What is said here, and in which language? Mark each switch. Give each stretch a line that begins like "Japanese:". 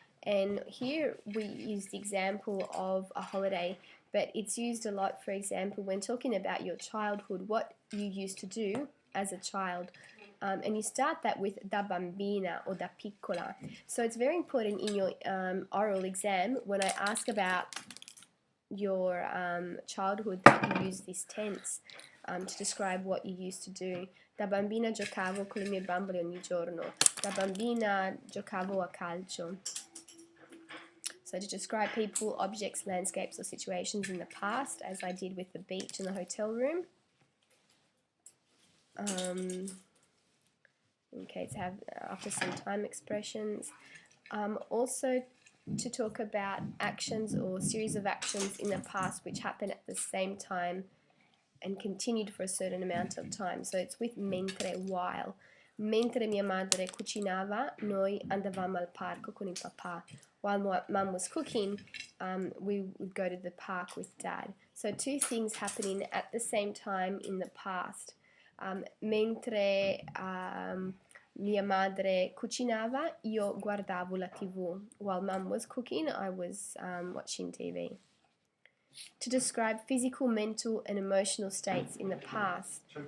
English: And here we use the example of a holiday, but it's used a lot, for example, when talking about your childhood, what you used to do as a child. And you start that with da bambina or da piccola. So it's very important in your oral exam when I ask about your childhood that you use this tense to describe what you used to do.
Italian: Da bambina giocavo con le mie bambole ogni giorno. Da bambina giocavo a calcio.
English: So to describe people, objects, landscapes or situations in the past, as I did with the beach and the hotel room. Okay, to have after some time expressions. Also to talk about actions or series of actions in the past which happened at the same time and continued for a certain amount of time. So it's with mentre, while.
Italian: Mentre mia madre cucinava, noi andavamo al parco con il papà.
English: While mum was cooking, we would go to the park with dad. So two things happening at the same time in the past.
Italian: Mentre mia madre cucinava, io guardavo la TV.
English: While mum was cooking, I was watching TV. To describe physical, mental and emotional states in the past.